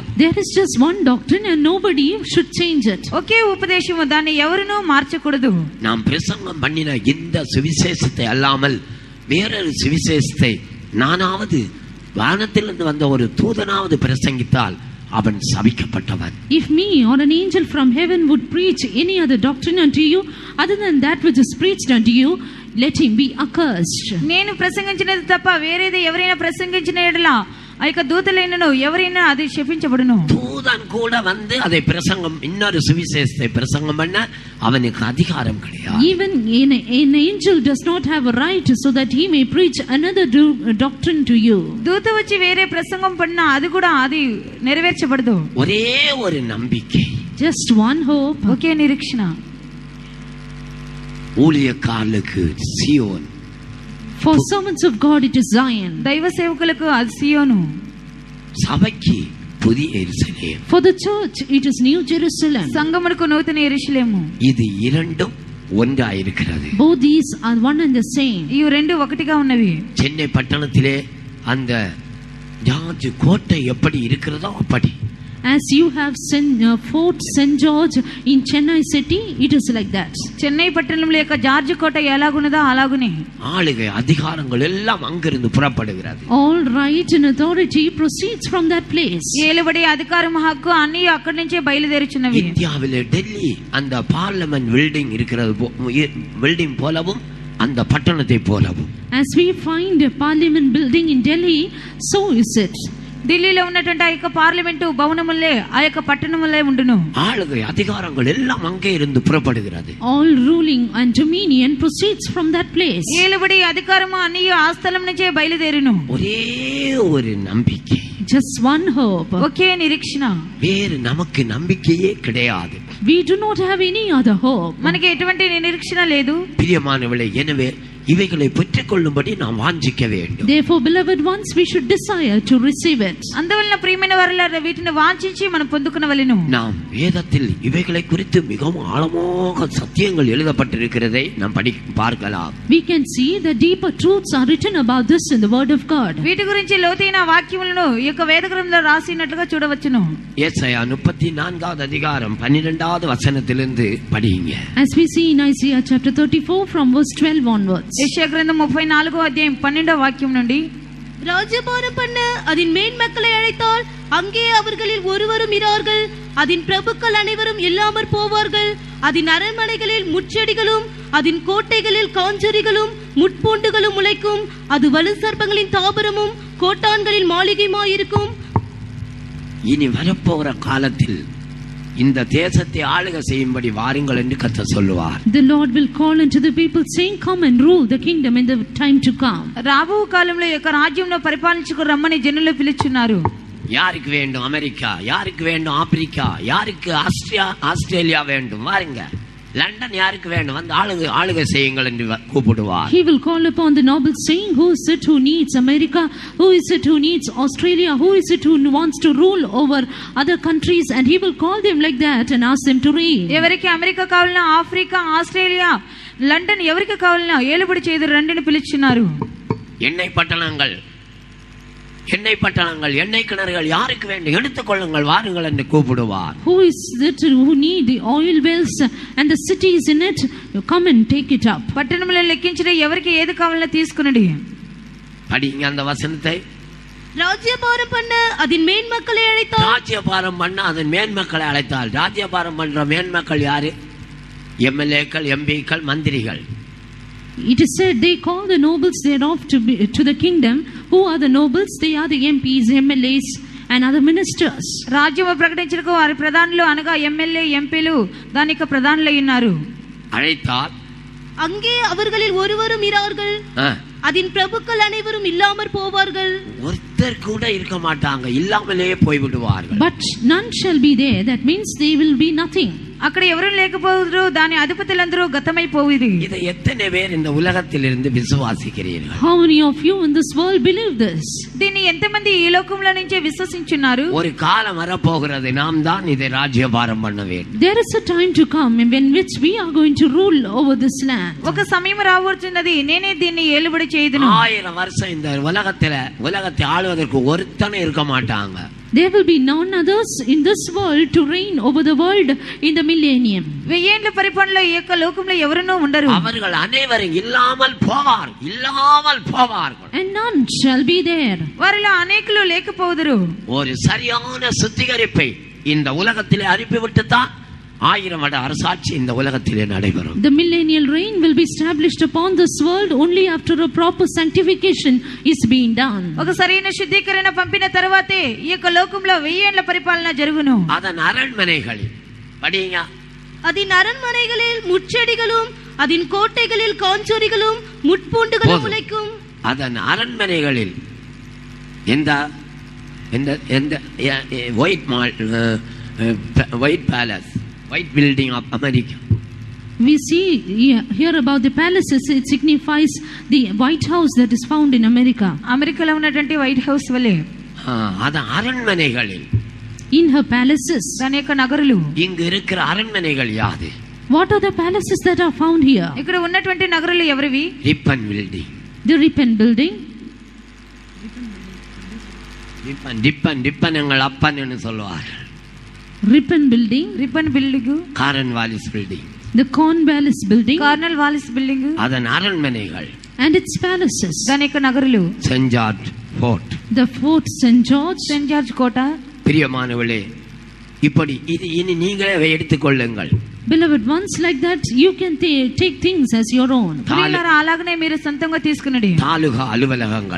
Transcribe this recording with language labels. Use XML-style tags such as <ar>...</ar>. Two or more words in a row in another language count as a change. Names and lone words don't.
<en>There is just one doctrine and nobody should change it.</en> <te>ఒకే ఉపదేశము, దాన్ని ఎవరునూ మార్చకూడదు.</te> <ta>நாம் பிரசங்கம் பண்ணின இந்த சுவிசேஷத்தை அல்லாமல் வேறொரு சுவிசேஷத்தை நானாவது வானத்திலிருந்து வந்த ஒரு தூதனாவது பிரசங்கித்தால் அவன் சபிக்கப்பட்டவன்.</ta> <en>If me or an angel from heaven would preach any other doctrine unto you other than that which is preached unto you, let him be accursed.</en> <te>నేను ప్రసంగించినది తప్ప వేరేది ఎవరైనా ప్రసంగించిన ఎడల ఆ యొక్క దూతలైనను ఎవరైనా అది శపించబడును.</te> <ta>தூதன் கூட வந்து அதை பிரசங்கம் இன்னொரு சுவிசேஷத்தை பிரசங்கம் பண்ண அவனுக்கு அதிகாரம் கிடையாது.</ta> <en>Even an angel does not have a right so that he may preach another doctrine to you.</en> <te>దూత వచ్చి వేరే ప్రసంగం పడినా అది కూడా అది నెరవేర్చబడదు.</te> <ta>ஒரே ஒரு நம்பிக்கை,</ta> <en>Just one hope.</en> <te>ఒకే నిరీక్షణ.</te> <ta>ஊழியக்காரர்களுக்கு சியோன்,</ta> <en>For servants of God it is Zion.</en> <te>దైవ సేవకులకు అది సియోను.</te> <ta>சபைக்கு புதிய எருசலேம்.</ta> <en>For the church it is New Jerusalem.</en> <te>సంఘమునకు నూతన యెరూషలేము.</te> <ta>இது இரண்டும் ஒன்றாயிருக்கிறது.</ta> <en>Both these are one and the same.</en> <te>ఈ రెండు ఒకటిగా ఉన్నవి.</te> <ta>சென்னை பட்டணத்திலே அந்த ஜார்ஜ் கோட்டை எப்படி இருக்கிறதோ அப்படி.</ta> <en>As you have Fort St. George in Chennai city, it is like that.</en> <te>చెన్నై పట్టణంలో యొక్క జార్జ్ కోట ఎలాగున్నదో అలాగునే.</te> <ta>ஆளுகை அதிகாரங்கள் எல்லாம் அங்கிருந்து புறப்படுகிறது.</ta> <en>All right and authority proceeds from that place.</en> <te>ఏలుబడి అధికారం హక్కు అన్ని అక్కడి నుంచే బయలుదేరుచున్నవి.</te> <ta>இந்தியாவிலே டெல்லி அந்த</ta> <en>parliament building</en> <ta>இருக்கிறது பில்டிங் போலவும் அந்த பட்டணத்தை போலவும்.</ta> <en>As we find a parliament building in Delhi, so is it.</en> <te>ఢిల్లీలో ఉన్నటువంటి ఆ యొక్క పార్లమెంటు భవనములే ఆ యొక్క పట్టణములే ఉండును.</te> <ta>ஆளுகை அதிகாரங்கள் எல்லாம் அங்கே இருந்து புறப்படுகிறது.</ta> <en>All ruling and dominion proceeds from that place.</en> <te>ఏలుబడి అధికారము అన్ని ఆ స్థలం నుంచే బయలుదేరును.</te> <ta>ஒரே ஒரு நம்பிக்கை,</ta> <en>Just one hope.</en> <te>ఒకే నిరీక్షణ.</te> <ta>வேறு நமக்கு நம்பிக்கையே கிடையாது.</ta> <en>We do not have any other hope.</en> <te>మనకి ఎటువంటి నిరీక్షణ లేదు.</te> <ta>பிரியமானவர்களே, எனவே இவைகளை பெற்றுக்கொள்ளும்படி நாம் வாஞ்சிக்க வேண்டும்.</ta> <en>Therefore, beloved ones, we should desire to receive it.</en> <te>అందువలన ప్రియమైన వారలారా వీటిని వాంఛించి మనం పొందుకునవలెను.</te> <ta>நாம் வேதத்தில் இவைகளை குறித்து மிகவும் ஆழமாக சத்தியங்கள் எழுதப்பட்டிருக்கிறதை நாம் பார்க்கலாம்.</ta> <en>We can see the deeper truths are written about this in the word of God.</en> <te>వీటి గురించి లోతైన వాక్యములను ఈ యొక్క వేద గ్రంథంలో రాసినట్లుగా చూడవచ్చును.</te> <ta>ஏசாயா 34வது அதிகாரம் 12வது வசனத்திலிருந்து படிங்க.</ta> <en>As we see in Isaiah chapter 34 from verse 12 onwards.</en> <te>యెషయా గ్రంథం 34వ అధ్యాయం 12వ వాక్యం నుండి,</te> <ta>ராஜ்யபாரம் பண்ண அதன் மேன்மக்களை அழைத்தால் அங்கே அவர்களில் ஒருவரும் இரார்கள். அதன் பிரபுக்கள் அனைவரும் இல்லாமற் போவார்கள். அதன் அரண்மனைகளில் முட்செடிகளும் அதன் கோட்டைகளில் காஞ்சொரிகளும் முட்பூண்டுகளும் முளைக்கும். அது வலு சர்ப்பங்களின் தாபரமும் கோட்டான்களின் மாளிகையுமாயிருக்கும். இனி வரப்போகிற காலத்தில் இந்த தேசத்தை ஆளுகை செய்யும்படி வாருங்கள் என்று கர்த்தர் சொல்லுவார்.</ta> <en>The Lord will call unto the people saying, come and rule the kingdom in the time to come.</en> <te>రాబో కాలంలో ఈ యొక్క రాజ్యంలో పరిపాలించుకు రమ్మని జనులు పిలుచున్నారు.</te> <ta>யாருக்கு வேண்டும் அமெரிக்கா, யாருக்கு வேண்டும் ஆப்பிரிக்கா, யாருக்கு ஆஸ்திரேலியா வேண்டும், வாருங்க. லண்டன் யாருக்கு வேண்டும், வந்து ஆளுகை செய்யுங்கள் என்று கூப்பிடுவார்.</ta> <en>He will call upon the nobles saying, who is it who needs America, who is it who needs Australia, who is it who wants to rule over other countries, and he will call them like that and ask them to reign.</en> <te>ఎవరికి అమెరికా కావాలన్నా, ఆఫ్రికా, ఆస్ట్రేలియా, లండన్ ఎవరికి కావాలన్నా ఏలుబడి చేదురు రండిని పిలుచున్నారు.</te> <ta>எண்ணெய் பட்டணங்கள், எண்ணெய் கிணறுகள் யாருக்கு வேண்டும், எடுத்துக்கொள்ளுங்கள், வாருங்கள் என்று கூப்பிடுவார்.</ta> <en>Who is it who need the oil wells and the cities in it, come and take it up.</en> <te>పట్టణంలో లెక్కించిన ఎవరికి ఏది కావాలన్నా తీసుకునండి.</te> <ta>படிங்க அந்த வசனத்தை. ராஜ்யபாரம் பண்ண அதன் மேன்மக்களை அழைத்தால், ராஜ்யபாரம் பண்ண அதன் மேன்மக்களை அழைத்தால், ராஜ்யபாரம் பண்ற மேன்மக்கள் யாரு? எம்எல்ஏக்கள், எம்பிக்கள், மந்திரிகள்.</ta> <en>It is said they call the nobles thereof to the kingdom. Who are the nobles? They are the MPs, MLAs and other ministers.</en> <te>రాజ్యము ప్రకటించడానికి వారి ప్రధానులు అనగా ఎమ్మెల్యే, ఎంపీలు దానికి ప్రధానులై ఉన్నారు.</te> <ta>அழைத்தால் அங்கே அவர்களில் ஒருவரும் இரார்கள். அதன் பிரபுக்கள் அனைவரும் இல்லாமற் போவார்கள். ஒருத்தர் கூட இருக்க மாட்டாங்க, இல்லாமலே போய்விடுவார்கள்.</ta> <en>But none shall be there. That means they will be nothing.</en> <te>అక్కడ ఎవరు లేకపోదురు, దాని అధిపతులందరూ గతమైపోయేది.</te> <ta>இதை எத்தனை பேர் இந்த உலகத்தில் இருந்து விசுவாசிக்கிறீர்கள்?</ta> <en>How many of you in this world believe this?</en> <te>దీన్ని ఎంతమంది ఈ లోకంలో నుంచే విశ్వసించున్నారు?</te> <ta>ஒரு காலம் வரப்போகிறது, நாம் தான் இதை ராஜ்யபாரம் பண்ண வேண்டும்.</ta> <en>There is a time to come in which we are going to rule over this land.</en> <te>ఒక సమయం రావచ్చున్నది, నేనే దీన్ని ఏలుబడి చేయుదును.</te> <ta>1000 வருஷம் இந்த உலகத்தை ஆளுவதற்கு ஒருத்தனை இருக்க மாட்டாங்க.</ta> <en>There will be none others in this world to reign over the world in the millennium.</en> <te>వెయ్యేండ్ల పరిపాలనలో ఈ యొక్క లోకంలో ఎవరునూ ఉండరు.</te> <ta>அவர்கள் அனைவரும் இல்லாமல் போவார்கள்.</ta> <en>And none shall be there.</en> <te>వారిలో అనేకులు లేకపోదురు.</te> <ta>ஒரு சரியான சுத்திகரிப்பை இந்த உலகத்திலே அனுப்பிவிட்டு தான் 1000 வருட அரசாட்சி இந்த உலகத்திலே நடைபெறும்.</ta> <en>The millennial reign will be established upon this world only after a proper sanctification is being done.</en> <te>ఒక సరైన శుద్ధీకరణ పంపిన తర్వాతే ఈ యొక్క లోకంలో వెయ్యేండ్ల పరిపాలన జరుగును.</te> <ta>அதன் அரண்மனைகளில் படிங்க. அதன் அரண்மனைகளில் முட்செடிகளும் அதன் கோட்டைகளில் காஞ்சொரிகளும் முட்பூண்டுகளும் முளைக்கும். அதன் அரண்மனைகளில் இந்த</ta> <en>white palace, white building of America. We see here about the palaces. It signifies the White House that is found in America.</en> <te>అమెరికాలో ఉన్నటువంటి వైట్ హౌస్ వలె</te> <ta>அது அரண்மனைகளில்,</ta> <en>in her palaces.</en> <te>దాని యొక్క నగరులు.</te> <ta>இங்கு இருக்கிற அரண்மனைகள் யாது?</ta> <en>What are the palaces that are found here?</en> <te>ఇక్కడ ఉన్నటువంటి నగరులు ఎవరివి?</te> <ta>ரிப்பன் பில்டிங்.</ta> <en>The Ripon building.</en> <ta>ரிப்பன் எங்கள் அப்பன் என்று சொல்லுவார்கள்.</ta> <en>Ripon building.</en> <te>రిపన్ బిల్డింగ్.</te> <ta>காரன் வாலிஸ் பில்டிங்.</ta> <en>The Cornwallis building.</en> <te>కార్నల్ వాలిస్ బిల్డింగ్.</te> <ta>அதன் அரண்மனைகள்</ta> <en>And its palaces.</en> <te>దాని యొక్క నగరులు.</te> <ta>சென்ட் ஜார்ஜ் ஃபோர்ட்.</ta> <en>The Fort St. George.</en> <te>సెయింట్ జార్జ్ కోట.</te> <ta>பிரியமானவர்களே, இப்படி இது இனி நீங்களே எடுத்துக்கொள்ளுங்கள்.</ta> <en>Beloved ones, like that you can take things as your own.</en> <te>ప్రియులారా, అలాగనే మీరు సొంతంగా తీసుకునండి.</te> <ta>தாலுகா அலுவலகங்கள்,</ta>